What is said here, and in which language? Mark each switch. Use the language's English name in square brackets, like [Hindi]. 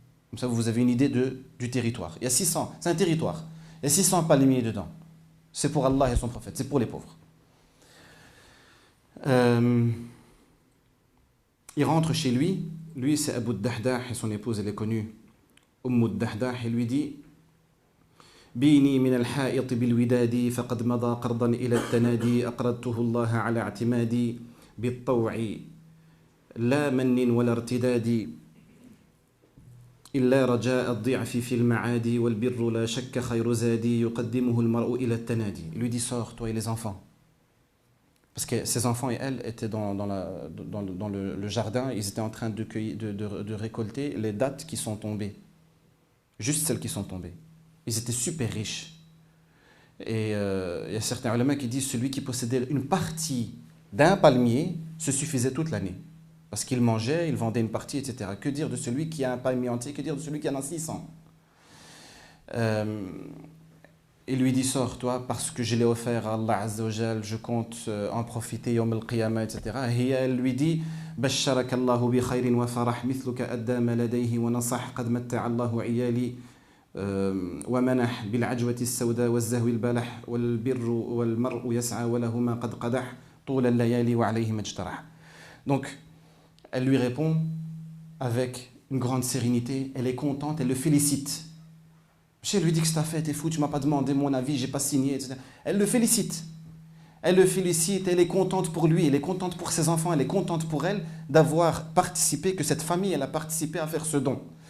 [French] Comme ça, vous avez une idée du territoire. Il y a 600, c'est un territoire. Il y a 600 palmiers dedans. C'est pour Allah et son prophète, c'est pour les pauvres. Il rentre chez lui. Lui, c'est Abu Dahdah et son épouse, elle est connue. [Arabic] Dahdah, [French] il lui dit [Arabic] بيني من الحائط بالوداد فقد مضى قرضا إلى التنادي أقرضته الله على اعتمادي بالطوع لا من ولا ارتداد إلا رجاء الضعف في المعادي والبر لا شك خير زادي يقدمه المرء إلى التنادي. [French] Il lui dit, sors, toi et les enfants. Parce que ses enfants et elle étaient dans le jardin, ils étaient en train de récolter les dattes qui sont tombées. Juste celles qui sont tombées. Ils étaient super riches. Et il y a certains ulama qui disent celui qui possédait une partie d'un palmier se suffisait toute l'année. Parce qu'il mangeait, il vendait une partie, etc. Que dire de celui qui a un palmier entier? Que dire de celui qui en a 600? Il lui dit, sors toi, parce que je l'ai offert à Allah Azza wa Jal, je compte en profiter yawm al-qiyamah, etc. Et elle lui dit, [Arabic] بشرك الله بخير وفرح مثلك أدى ما لديه ونصح قد متع الله عيالي ومنح بالعجوة السوداء والزهو البلح والبر والمرء يسعى ولهما قد قدح طول الليالي وعليه ما اجترح. [French] Donc, elle lui répond avec une grande sérénité, elle est contente, elle le félicite. Elle lui dit que ça fait, t'es fou, tu m'as pas demandé mon avis, j'ai pas signé, etc. Elle le félicite. Elle le félicite, elle est contente pour lui, elle est contente pour ses enfants, elle est contente pour elle d'avoir participé, que cette famille, elle a participé à faire ce don.